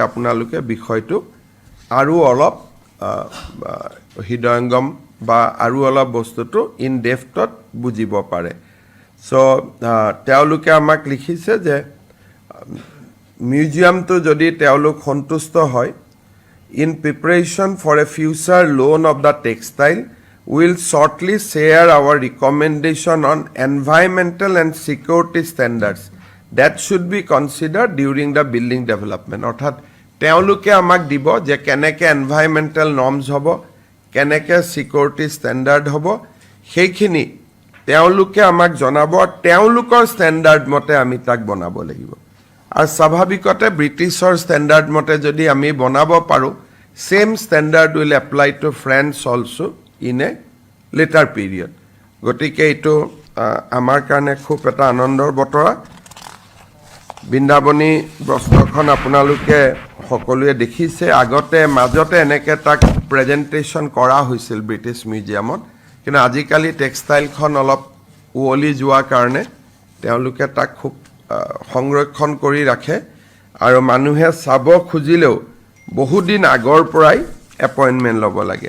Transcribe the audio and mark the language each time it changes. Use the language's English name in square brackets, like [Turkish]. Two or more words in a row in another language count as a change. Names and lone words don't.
[Assamese] আপোনালোকে বিষয়টো আৰু অলপ হৃদয়ংগম বা আৰু অলপ বস্তুটো [English] in depthত [Assamese] বুজিব পাৰে সো তেওঁলোকে আমাক লিখিছে যে মিউজিয়ামটো যদি তেওঁলোক সন্তুষ্ট হয় [English] in preparation for a future loan of the textile, will shortly share our recommendation on environmental and security standards that should be considered during the building development. [Assamese] অৰ্থাৎ তেওঁলোকে আমাক দিব যে কেনেকে [English] environmental norms [Assamese] হ'ব, কেনেকে security standard হ'ব, সেইখিনি তেওঁলোকে আমাক জনাব, তেওঁলোকৰ standard মতে আমি তাক বনাব লাগিব। আৰু স্বাভাৱিকতে ব্ৰিটিছৰ standard মতে যদি আমি বনাব পাৰোঁ, [English] same standard will apply to France also in a later period. [Assamese] গতিকে এইটো আমাৰ কাৰণে খুব এটা আনন্দৰ বতৰা। বৃন্দাবনী বস্ত্ৰখন আপোনালোকে সকলোৱে দেখিছে, আগতে মাজতে এনেকৈ তাক প্ৰেজেণ্টেশ্যন কৰা হৈছিল ব্ৰিটিছ মিউজিয়ামত, কিন্তু আজিকালি টেক্সটাইলখন অলপ উৱলি যোৱাৰ কাৰণে তেওঁলোকে তাক খুব সংৰক্ষণ কৰি ৰাখে, আৰু মানুহে চাব খুজিলেও বহুদিন আগৰ পৰাই এপইণ্টমেণ্ট ল'ব লাগে।